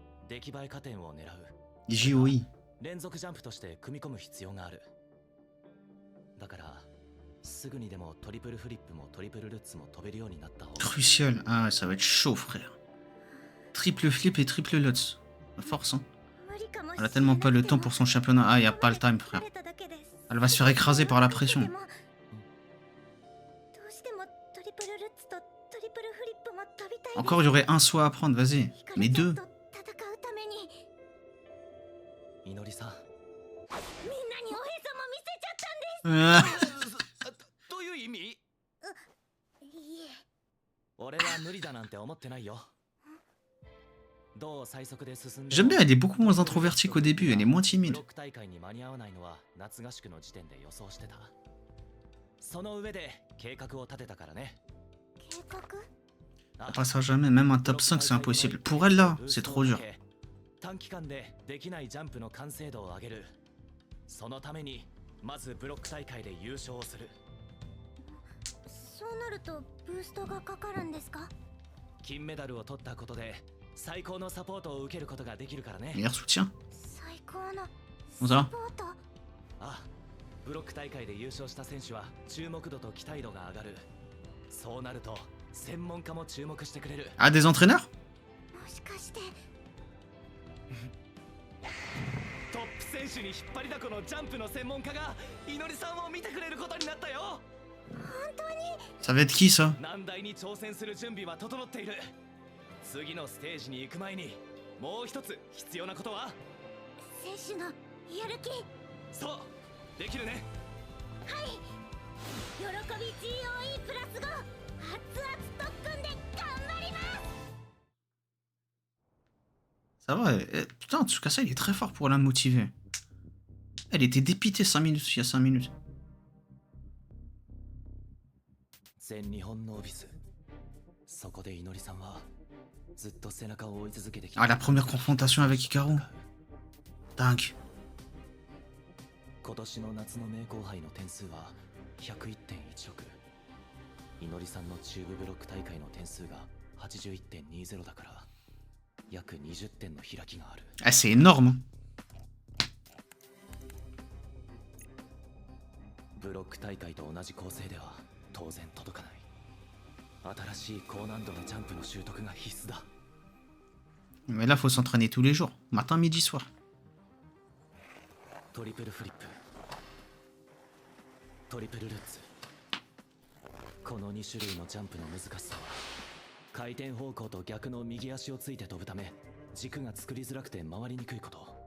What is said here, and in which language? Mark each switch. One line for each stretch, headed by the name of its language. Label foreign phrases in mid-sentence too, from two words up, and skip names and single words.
Japanese: JOI. 連続ジャンプとして組み込む必要がある。だからすぐにでもトリプルフリップもトリプルルッツも飛べるようになった方が。
French: Crucial. Ah, ça va être chaud, frère. Triple flip et triple lutz. La force, hein. Elle a tellement pas le temps pour son championnat. Ah, y a pas le time, frère. Elle va se faire écraser par la pression. Encore, il y aurait un saut à apprendre, vas-y. Mais deux.
Japanese: いのりさん。
French: Ah.
Japanese: どういう意味？俺は無理だなんて思ってないよ。どう最速で進んで
French: J'aime bien, elle est beaucoup moins introvertie qu'au début, elle est moins
Japanese: ブ
French: timide.
Japanese: ロック大会に間に合わないのは夏合宿の時点で予想してた。その上で計画を立てたからね。
French: Elle passera jamais, même un top 5, c'est impossible. Pour elle, là, c'est trop dur.
Japanese: 短期間でできないジャンプの完成度を上げる。そのためにまずブロック大会で優勝をする。そうなるとブーストがかかるんですか？金メダルを取ったことで最高のサポートを受けることができるからね。
French: Meilleur soutien.
Japanese: 最高の
French: Bon, ça
Japanese: サ
French: va
Japanese: ポート。あ、ブロック大会で優勝した選手は注目度と期待度が上がる。そうなると専門家も注目してくれる。
French: Ah, des entraîneurs?
Japanese: もしかしてトップ選手に引っ張りだこのジャンプの専門家がいのりさんを見てくれることになったよ。
French: Ça va être qui, ça?
Japanese: 難題に挑戦する準備は整っている。次のステージに行く前にもう一つ必要なことは？選手のやる気。そう、できるね。喜び GOE プラス5。熱々特訓で頑張ります。
French: Ça va, putain, en tout cas, ça, il est très fort pour la motiver. Elle était dépitée 5 minutes, il y a 5 minutes.
Japanese: 全日本ノービス。そこでいのりさんはずっと背中を追い続けてきた。
French: Ah, la première confrontation avec Hikaru. Dingue.
Japanese: 今年の夏の名後輩の点数は 101.16。いのりさんの中部ブロック大会の点数が 81.20 だから約20点の開きがある。
French: Ah, c'est énorme, hein. ブロック大会と同じ構成では当然届かない。新しい高難度のジャンプの習得が必須だ。 Mais là, faut s'entraîner tous les jours. Matin, midi, soir.
Japanese: トリプルフリップ、トリプルルッツ。この2種類のジャンプの難しさは回転方向と逆の右足をついて飛ぶため軸が作りづらくて回りにくいこと。